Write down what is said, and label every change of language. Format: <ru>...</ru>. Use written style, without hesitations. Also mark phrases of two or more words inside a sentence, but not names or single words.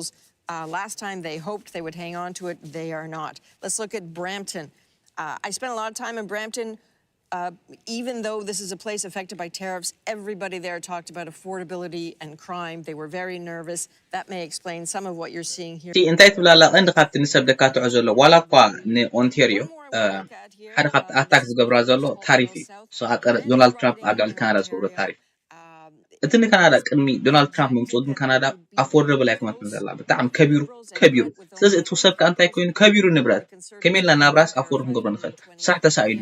<en>Last time they hoped they would hang on to it. They are not. Let's look at Brampton. I spent a lot of time in Brampton. Even though this is a place affected by tariffs, everybody there talked about affordability and crime. They were very nervous. That may explain some of what you're seeing here.</en> <ti>እንታይ ትብላላ ቀንዲ ካብቲ ንሰብ ደካትዖ ዘሎ ዋላ እኳ ንኦንታሪዮ ሓደ ካብቲ ኣታክ ዝገብራ ዘሎ ታሪፍ እዩ ሰቀር ዶናልድ ትራምፕ ኣብ ልዕሊ ካናዳ ዝገብሮ ታሪፍ እቲ ንካናዳ ቅድሚ ዶናልድ ትራምፕ ምምፅኡ ግን ካናዳ ኣፎርደብል ኣይኮነትን ዘላ ብጣዕሚ ከቢሩ ስለዚ እቲ ሰብካ እንታይ ኮይኑ ከቢሩ ንብረት ከመይላ ናብራስ ኣፎርድ ክንገብሮ ንኽእል ስራሕ ተሳኢሉ</ti>